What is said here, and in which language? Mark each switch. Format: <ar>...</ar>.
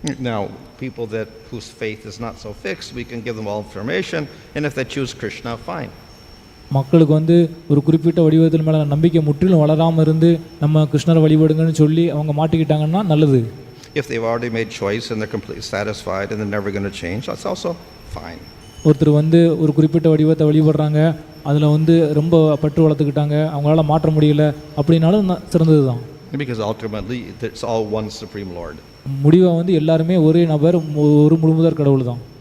<en>Now, people whose faith is not so fixed, we can give them all information, and if they choose Krishna, fine.</en> <ta>மக்களுக்கு ஒரு குறிப்பிட்ட வடிவத்தில் மேலே நம்பிக்கை முற்றிலும் வளராமல் இருந்து நம்ம கிருஷ்ணரை வழிபடுங்கன்னு சொல்லி அவங்க மாட்டிக்கிட்டாங்கன்னா நல்லது.</ta> <en>If they've already made choice and they're completely satisfied and they're never going to change, that's also fine.</en> <ta>ஒருத்தர் ஒரு குறிப்பிட்ட வடிவத்தை வழிபடுறாங்க, அதில் ரொம்ப பற்று வளர்த்துக்கிட்டாங்க, அவங்களால மாற்ற முடியல அப்படின்னாலும் சிறந்தது தான்.</ta> <en>Because ultimately it's all one supreme Lord.</en> <ta>முடிவாக எல்லாருமே ஒரே நபர், ஒரு முழுமுதற் கடவுள் தான்.</ta>